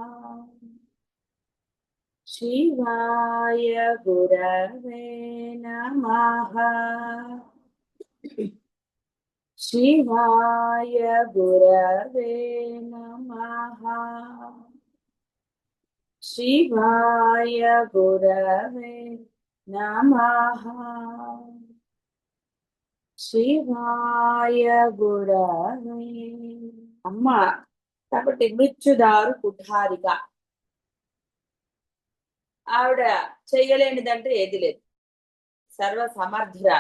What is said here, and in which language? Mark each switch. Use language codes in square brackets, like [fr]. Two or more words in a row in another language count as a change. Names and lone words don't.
[sa] शिवाय गुरवे नमः। शिवाय गुरवे नमः। शिवाय गुरवे नमः। శివాయ గురవే. [te] అమ్మ కాబట్టి [sa] మృత్యుదారు కుఠారిక. [te] ఆవిడ చెయ్యలేనిదంటే ఏది లేదు, సర్వ సమర్థురాలు.